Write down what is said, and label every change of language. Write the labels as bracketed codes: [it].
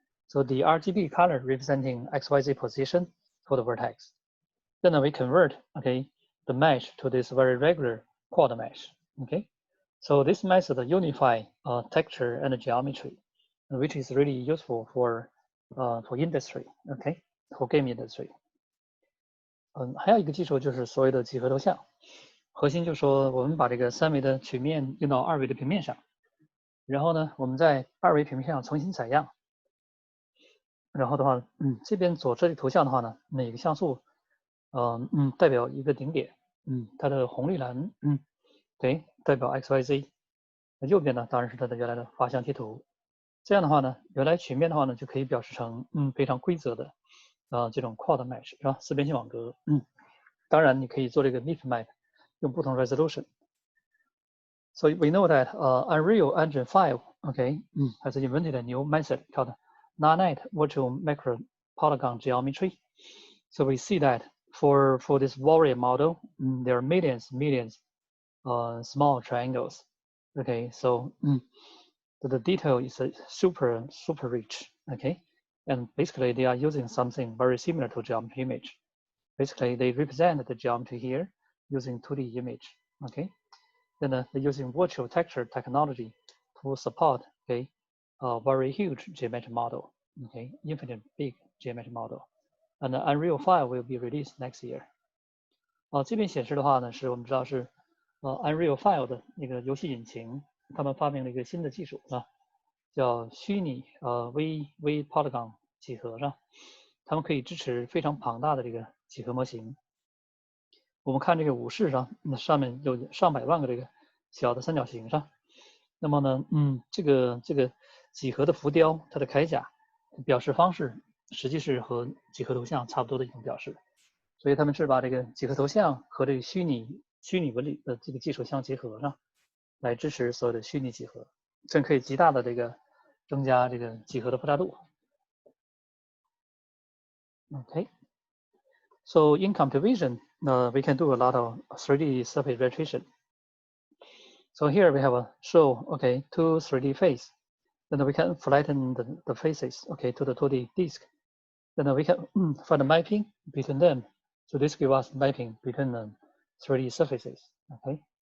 [en] So the RGB color representing XYZ position for the vertex. Then we convert, okay, the mesh to this very regular quad mesh. Okay, so this method unify texture and geometry, which is really useful for industry. Okay, for game industry. [zh] 还有一个技术就是所谓的几何头像，核心就是说我们把这个3维的曲面用到2维的平面上，然后呢，我们在2维平面上重新采样。然后的话，这边左侧的图像的话呢，每个像素，代表一个顶点，它的红绿蓝，对，代表 XYZ。右边呢，当然是它的原来的画像贴图。这样的话呢，原来曲面的话呢，就可以表示成非常规则的，这种 quad mesh 是吧？四边形网格，当然你可以做这个 mix map，用不同 resolution。 [en] So we know that Unreal Engine 5, okay, has invented a new method called nanite virtual macro polygon geometry. So we see that for this warrior model, there are millions small triangles. Okay, so the detail is super rich. Okay, and basically they are using something very similar to geometry image. Basically, they represent the geometry here using 2D image. Okay. Then they're using virtual texture technology to support a very huge geometric model, okay, infinite big geometric model. And the Unreal 5 will be released next year. [zh] 这边显示的话呢，是我们知道是Unreal 5的那个游戏引擎，他们发明了一个新的技术啊，叫虚拟微 polygon 几何是吧？他们可以支持非常庞大的这个几何模型。我们看这个武士上，那上面有上百万个这个小的三角形上。那么呢，这个几何的浮雕，它的铠甲表示方式实际是和几何头像差不多的一种表示。所以他们是把这个几何头像和这个虚拟纹理的这个技术相结合上，来支持所有的虚拟几何，这可以极大的这个增加这个几何的复杂度。 Okay. [en] So in computer vision, we can do a lot of 3D surface retration. So here we have a show, okay, 2 3D face. Then we can flatten the faces, okay, to the 2D disk. Then we can find a mapping between them. So this gives us mapping between the 3D surfaces, okay.